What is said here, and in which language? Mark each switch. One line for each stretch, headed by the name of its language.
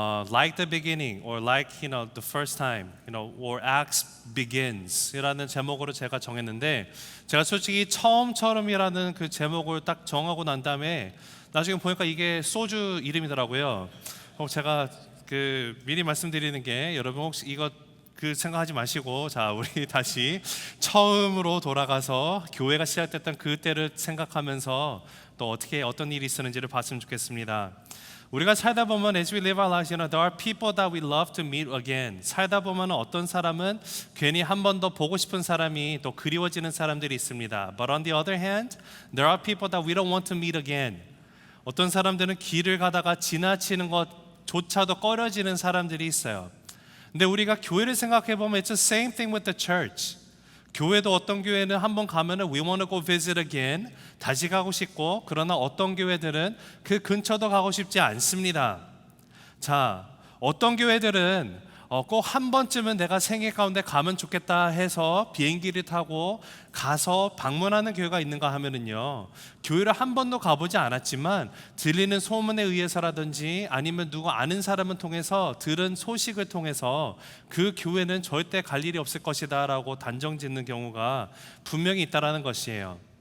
English: Like the beginning, or like the first time, or Acts begins.
Korean: 이라는 제목으로 제가 정했는데, 제가 솔직히 처음처럼이라는 그 제목을 딱 정하고 난 다음에 나중에 보니까 이게 소주 이름이더라고요. 제가 미리 말씀드리는 게, 여러분 혹시 이거 생각하지 마시고, 자, 우리 다시 처음으로 돌아가서 교회가 시작됐던 그때를 생각하면서 또 어떤 일이 있었는지를 봤으면 좋겠습니다. 우리가 살다 보면
English: as we live our lives, there are people that we love to meet again.
Korean: 살다 보면 어떤 사람은 괜히 한 번 더 보고 싶은 사람이 또 그리워지는 사람들이 있습니다.
English: But on the other hand, there are people that we don't want to meet again.
Korean: 어떤 사람들은 길을 가다가 지나치는 것조차도 꺼려지는 사람들이 있어요. 근데 우리가 교회를 생각해 보면
English: it's the same thing with the church.
Korean: 교회도 어떤 교회는 한번 가면은
English: we want to go visit again,
Korean: 다시 가고 싶고, 그러나 어떤 교회들은 그 근처도 가고 싶지 않습니다. 자, 어떤 교회들은 꼭 한 번쯤은 내가 생애 가운데 가면 좋겠다 해서 비행기를 타고 가서 방문하는 교회가 있는가 하면은요, 교회를 한 번도 가보지 않았지만 들리는 소문에 의해서라든지 아니면 누구 아는 사람을 통해서 들은 소식을 통해서 그 교회는 절대 갈 일이 없을 것이다 라고 단정 짓는 경우가 분명히 있다라는 것이에요.